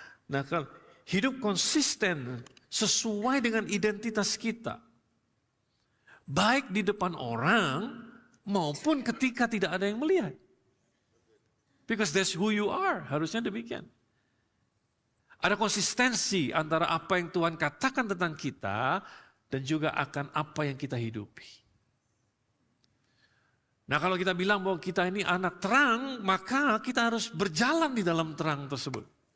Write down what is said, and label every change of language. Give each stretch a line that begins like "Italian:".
Indonesian: Nah, kalau hidup konsisten sesuai dengan identitas kita, baik di depan orang maupun ketika tidak ada yang melihat.
English: Because that's who you are, harusnya demikian.
Indonesian: Ada konsistensi antara apa yang Tuhan katakan tentang kita dan juga akan apa yang kita hidupi. Nah, kalau kita bilang bahwa kita ini anak terang, maka kita harus berjalan di dalam terang tersebut.